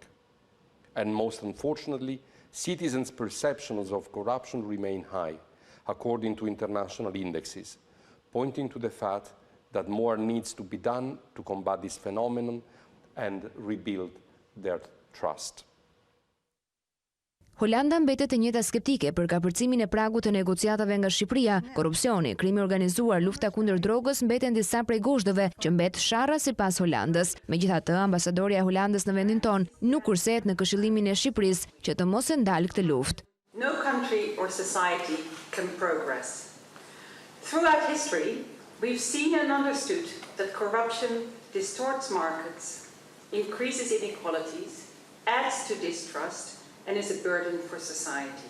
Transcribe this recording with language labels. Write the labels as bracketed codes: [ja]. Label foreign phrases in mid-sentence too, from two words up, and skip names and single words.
[en] And most unfortunately, citizens' perceptions of corruption remain high, according to international indexes, pointing to the fact that more needs to be done to combat this phenomenon and rebuild their trust. [sq] Holanda mbetet e njëjta skeptike për kapërcimin e pragut të negociatave nga Shqipëria. Korrupsioni, krimi organizuar, lufta kundër drogës mbeten disa prej gozhdave që mbet sharra sipas Holandës. Megjithatë, ambasadorja e Holandës në vendin ton nuk kursehet në këshillimin e Shqipërisë që të mos e ndalë këtë luftë. [en] No country or society can progress. Throughout history, we've seen and understood that corruption distorts markets, increases inequalities, adds to distrust, and is a burden for society.